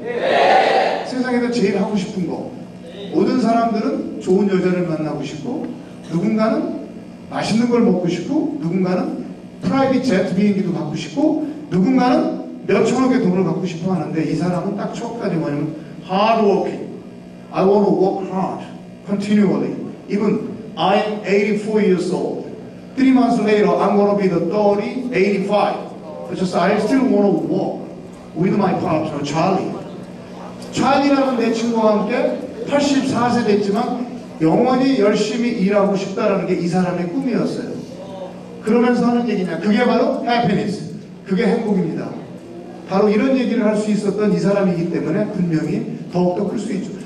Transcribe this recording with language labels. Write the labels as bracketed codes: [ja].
[ko] 네. 세상에서 제일 하고 싶은 거. 모든 사람들은 좋은 여자를 만나고 싶고, 누군가는 맛있는 걸 먹고 싶고, 누군가는 프라이빗 제트 비행기도 갖고 싶고, 누군가는 몇천억의 돈을 갖고 싶어 하는데, 이 사람은 딱 첫 가지 뭐냐면 hard working. [en] I want to work hard continually. Even I'm 84 years old. 3 months later I'm going to be the 30, 85. Just I still want to work with my partner Charlie. [ko] 찰리라는 내 친구와 함께 84세 됐지만 영원히 열심히 일하고 싶다라는 게 이 사람의 꿈이었어요. 그러면서 하는 얘기냐? 그게 바로 happiness. 그게 행복입니다. 바로 이런 얘기를 할 수 있었던 이 사람이기 때문에 분명히 더욱더 클 수 있죠.